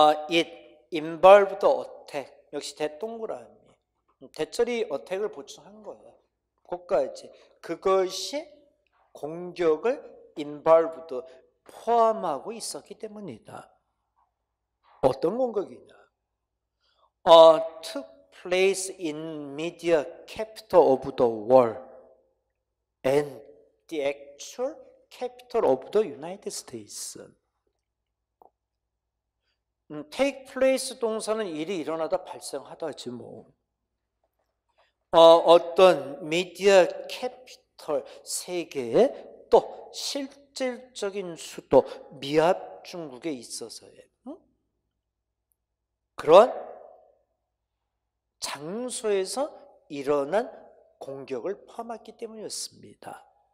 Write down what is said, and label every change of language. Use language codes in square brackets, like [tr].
[en] it involved attack [ko] 역시 대동그라미 대절이 attack을 보충한 거예요. 거기까지. 그것이 공격을 involved 포함하고 있었기 때문이다. 어떤 공격이냐? [en] took place in media capital of the world and the actual capital of the United States. [ko] take place 동사는 일이 일어나다 발생하다지 뭐. 어떤 미디어 캐피털 세계에 또 실질적인 수도 미합 중국에 있어서의 그런 장소에서 일어난 공격을 포함했기 때문이었습니다.